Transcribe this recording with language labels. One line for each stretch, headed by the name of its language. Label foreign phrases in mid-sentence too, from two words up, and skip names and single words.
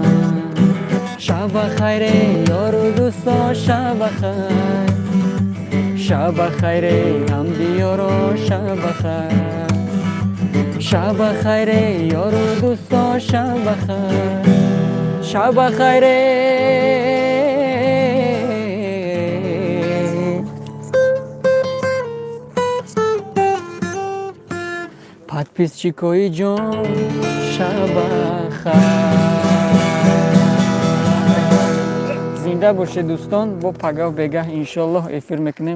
Tajik: Шаб хайр ёру дӯсто, шаб хайр, шаб хайр ҳамдиёро, шаб хайр, шаб хайр ёру дӯсто, шаб хайр, шаб хайр. подписчикои ҷон, шаба хайр. зинда бошед дӯстон, бо пагав бегаҳ иншоаллоҳ эфир мекунем.